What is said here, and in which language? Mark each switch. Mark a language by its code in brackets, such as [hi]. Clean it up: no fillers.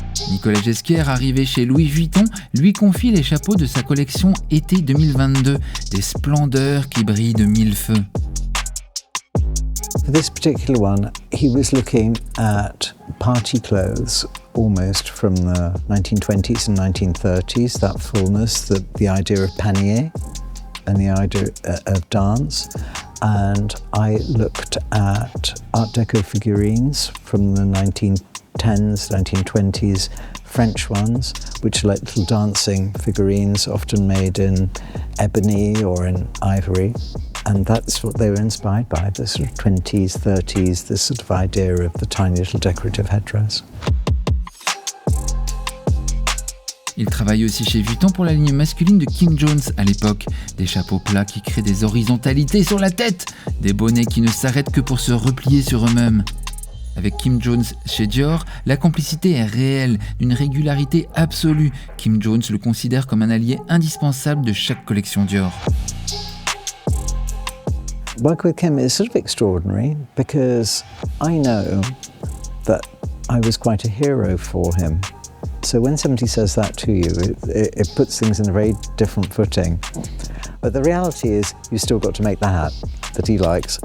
[fr] Nicolas Ghesquière, arrivé chez Louis Vuitton, lui confie les chapeaux de sa collection été 2022, des splendeurs qui brillent de mille feux. [en] For this particular one, he was looking at party clothes almost from the 1920s and 1930s, that fullness, the idea of panier and the idea of dance. And I looked at Art Deco figurines from the 1910s, 1920s, French ones, which are like little dancing figurines, often made in ebony or in ivory. And that's what they were inspired by, the sort of 20s, 30s, this sort of idea of the tiny little decorative headdress. [fr] Il travaille aussi chez Vuitton pour la ligne masculine de Kim Jones à l'époque. Des chapeaux plats qui créent des horizontalités sur la tête, des bonnets qui ne s'arrêtent que pour se replier sur eux-mêmes. Avec Kim Jones chez Dior, la complicité est réelle, d'une régularité absolue. Kim Jones le considère comme un allié indispensable de chaque collection Dior. [en] Work with Kim is sort of extraordinary because I know that I was quite a hero for him. So when somebody says that to you, it puts things in a very different footing. But the reality is you've still got to make the hat that he likes.